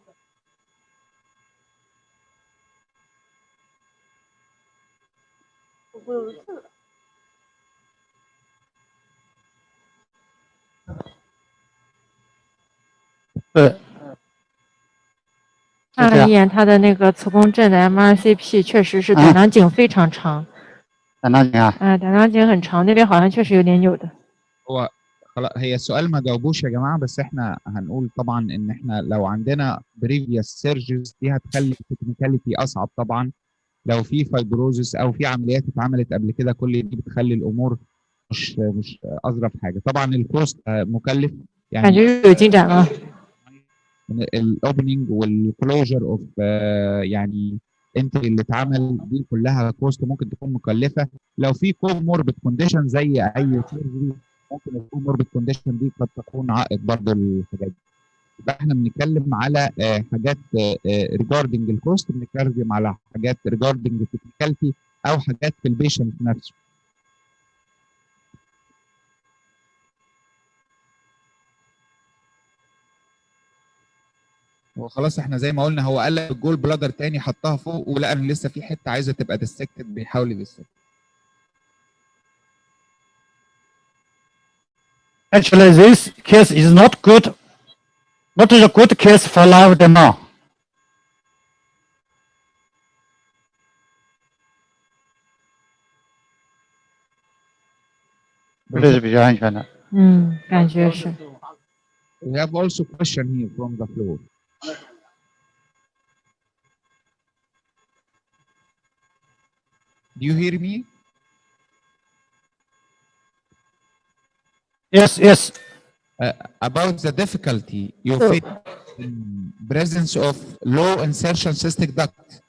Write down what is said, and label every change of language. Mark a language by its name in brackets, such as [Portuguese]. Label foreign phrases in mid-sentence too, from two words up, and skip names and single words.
[Chinese] 对。看了一眼他的那个磁共振的 MRCP， 确实是胆囊颈非常长。胆囊颈啊？胆囊颈很长，那边好像确实有点扭的。 [Arabic] هو خلاص هي السؤال ما جاوبوش يا جماعه، بس احنا هنقول طبعا ان احنا لو عندنا [English] previous surgeries [Arabic] دي هتخلي التكنيكاليتي اصعب طبعا. لو في فايبروزس او في عمليات اتعملت قبل كده كل دي بتخلي الامور مش اظرف حاجه. طبعا الكوست مكلف يعني. [Chinese] 感觉有进展了。 [English] the opening and closure of [Arabic] يعني انتري اللي اتعمل دي كلها كوست ممكن تكون مكلفه. لو في [English] comorbid condition [Arabic] زي اي سيرجري ممكن الكوموربيد كونديشن دي قد تكون عائق برضه للحاجات دي. يبقى احنا بنتكلم على حاجات [English] regarding the cost, [Arabic] بنتكلم على حاجات [English] regarding the technicality [Arabic] او حاجات في البيشنت نفسه. وخلاص احنا زي ما قلنا هو قلب [English] the gall bladder [Arabic] تاني حطها فوق ولقى ان لسه في حته عايزه تبقى ديسكتد بيحاول يدسكت. [English] Actually, this case is not good. Not a good case for lymphedema. [Chinese] 这是比较安全的。感觉是。 [English] We have also question here from the floor. Do you hear me? Yes, yes. About the difficulty you face in presence of low insertion cystic duct.